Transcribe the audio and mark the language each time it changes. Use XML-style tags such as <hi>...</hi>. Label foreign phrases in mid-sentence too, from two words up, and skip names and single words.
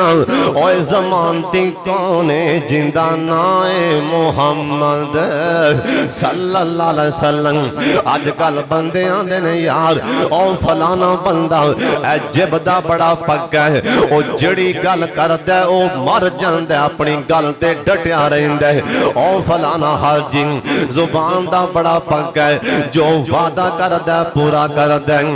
<pa>اوئے ضمانتی کون ہے؟ زندہ نائے محمد</pa> <ar>صلى الله عليه وسلم.</ar> <pa>اجکل بندے آندے نے یار او فلانا بندہ اے جیہدا بڑا پکا ہے، او جیہڑی گل کردا او مر جاندا، اپنی گل تے ڈٹیا رہندا ہے. او فلانا حاجی زبان دا بڑا پکا ہے، جو وعدہ کردا پورا کردا ہے.</pa>